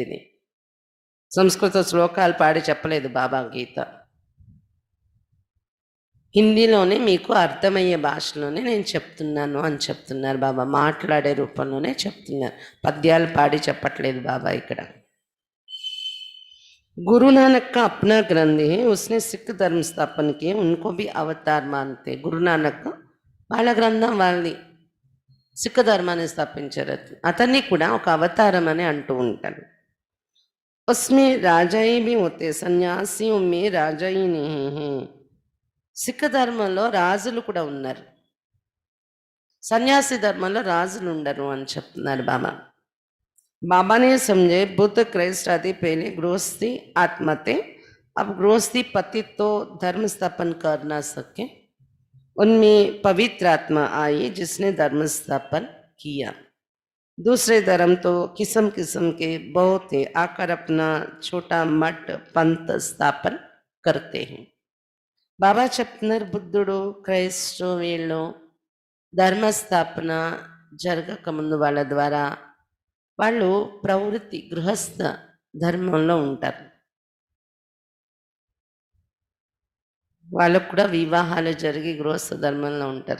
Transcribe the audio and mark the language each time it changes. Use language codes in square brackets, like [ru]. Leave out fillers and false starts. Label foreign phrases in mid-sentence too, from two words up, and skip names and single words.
[te] ఇది సంస్కృత శ్లోకాలు పాడి చెప్పలేదు బాబా గీత. హిందీలోనే మీకు అర్థమయ్యే భాషలోనే నేను చెప్తున్నాను అని చెప్తున్నారు బాబా. మాట్లాడే రూపంలోనే చెప్తున్నారు, పద్యాలు పాడి చెప్పట్లేదు బాబా ఇక్కడ. [hi] गुरु नानक का अपना ग्रंथ है, उसने सिख धर्म स्थापन किए, उनको भी अवतार मानते. [te] गुरु नानक వాళ్ళ గ్రంథం వాళ్ళది, సిక్ ధర్మాన్ని స్థాపించారు. అతన్ని కూడా ఒక అవతారం అని అంటూ ఉంటాడు. [hi] उसमें राजाई भी होते, సన్యాసిयों में राजाई नहीं है. [te] సిక్ ధర్మంలో రాజులు కూడా ఉన్నారు, సన్యాసి ధర్మంలో రాజులు ఉండరు అని చెప్తున్నారు బాబా. [hi] बाबा ने समझे बुद्ध क्राइस्ट आदि पहले गृहस्थी आत्मा थे. अब गृहस्थी पति तो धर्म स्थापन कर ना सके, उनमें पवित्र आत्मा आई जिसने धर्म स्थापन किया. दूसरे धर्म तो किस्म किस्म के बहुत है, आकर अपना छोटा मठ पंथ स्थापन करते हैं. [te] బాబా చెప్తున్నారు, బుద్ధుడు క్రైస్తవ వీళ్ళు ధర్మ స్థాపన జరగక ముందు వాళ్ళ ద్వారా వాళ్ళు ప్రవృత్తి గృహస్థ ధర్మంలో ఉంటారు. వాళ్ళకు కూడా వివాహాలు జరిగి గృహస్థ ధర్మంలో ఉంటారు.